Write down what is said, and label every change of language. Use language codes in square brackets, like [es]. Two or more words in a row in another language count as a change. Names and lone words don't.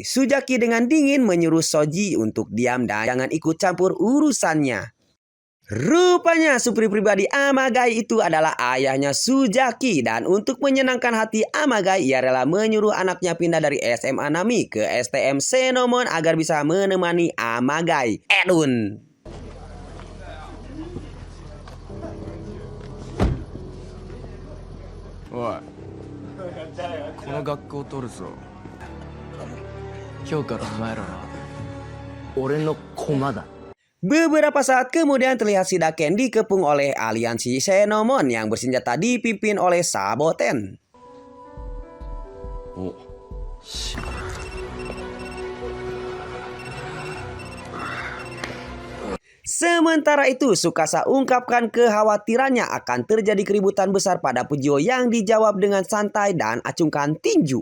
[id] Suzaki dengan dingin menyuruh Soji untuk diam dan jangan ikut campur urusannya. Rupanya supir pribadi Amagai itu adalah ayahnya Suzaki dan untuk menyenangkan hati Amagai ia rela menyuruh anaknya pindah dari SMA Nami ke STM Senomon agar bisa menemani Amagai. Edun. [ja] おいこの学校取るぞ今日からお前らな俺の駒だ [id] Beberapa saat kemudian terlihat Shidaken dikepung oleh aliansi Senomon yang bersenjata dipimpin oleh Saboten. Sementara itu, Tsukasa ungkapkan kekhawatirannya akan terjadi keributan besar pada Fujio yang dijawab dengan santai dan acungkan tinju.